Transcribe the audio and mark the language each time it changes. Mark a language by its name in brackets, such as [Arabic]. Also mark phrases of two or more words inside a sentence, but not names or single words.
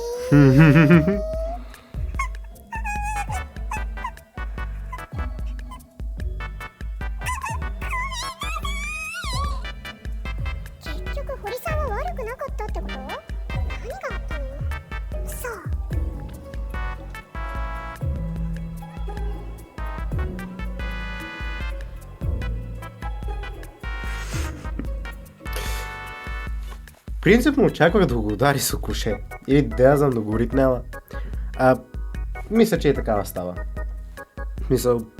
[Japanese] 結局堀さんは悪くなかったってこと？何があったの？さあ。 [Bulgarian] Принципно очаквах да го удари с коше. Или да я знам да го ритнела. Мисля, че и такава става. Мисъл...